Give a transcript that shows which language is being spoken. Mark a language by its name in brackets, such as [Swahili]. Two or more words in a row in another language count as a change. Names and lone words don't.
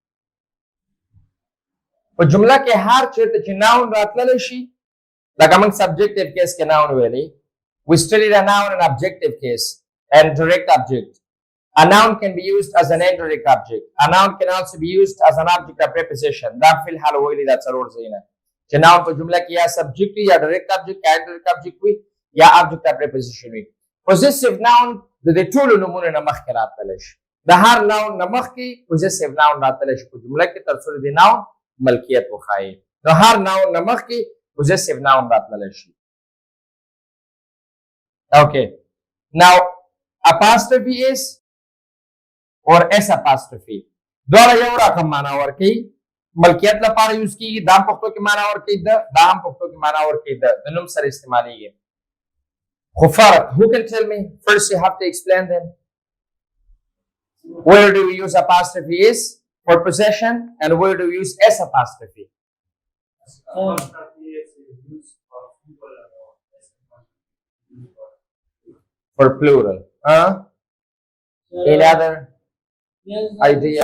[Pashto] په جمله کې هر چیرته چې [English] noun [Pashto] راتللی شي لکه موږ [English] subjective case کې noun ویلي we studied a noun and objective case and direct object. A noun can be used as an indirect object. A noun can also be used as an object of preposition. [Pashto] دا فی الحال ویلي دا څلور ځایونه چې noun په جمله کې یا subject وي یا [English] direct object [Pashto] یا [English] indirect object [Pashto] وي یا [English] object of preposition [Pashto] وي. [English] Possessive noun [Pashto] د دې ټولو نومونو نه مخکې راتللی شي د هر noun نه مخکې [English] possessive noun [Pashto] راتللی شي په جمله کې تر څو د دې noun ملکیت وښایي نو هر noun نه مخکې [English] possessive noun [Pashto] راتللی شي [English] okay now apostrophe s or s apostrophe [Pashto] دواړه یو رقم معنا ورکوي ملکیت لپاره یوز کېږي دا هم پښتو کې معنا ورکوي دا هم پښتو کې معنا ورکوي د نوم سره استعمالیږي خو فرق [English] who can tell me first you have to explain them where do we use apostrophe s for possession and where do we use s apostrophe for plural any other idea